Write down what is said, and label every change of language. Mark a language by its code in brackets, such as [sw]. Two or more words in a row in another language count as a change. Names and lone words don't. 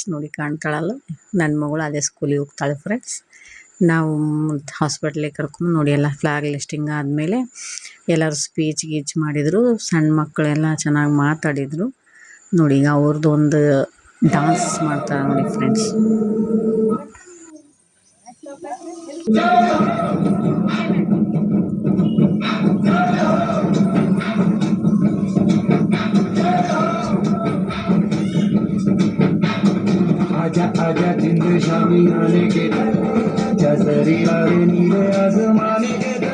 [kn] ನೋಡಿ, ಕಾಣ್ತಾಳಲ್ಲ, ನನ್ನ ಮಗಳು ಅದೇ ಸ್ಕೂಲಿಗೆ ಹೋಗ್ತಾಳೆ ಫ್ರೆಂಡ್ಸ್. ನಾವು ಹಾಸ್ಪಿಟ್ಲಿಗೆ ಕರ್ಕೊಂಡು ನೋಡಿ, ಎಲ್ಲ [en] flag listing [kn] ಆದಮೇಲೆ ಎಲ್ಲರೂ ಸ್ಪೀಚ್ ಗೀಚ್ ಮಾಡಿದರು. ಸಣ್ಣ ಮಕ್ಕಳೆಲ್ಲ ಚೆನ್ನಾಗಿ ಮಾತಾಡಿದರು. ನೋಡಿ, ಈಗ ಅವ್ರದ್ದು ಒಂದು ಡಾನ್ಸ್ ಮಾಡ್ತಾರೆ ನೋಡಿ ಫ್ರೆಂಡ್ಸ್. [hi] आजा आजा जिंद शामी आने के जसरी वाले नीले आसमाने के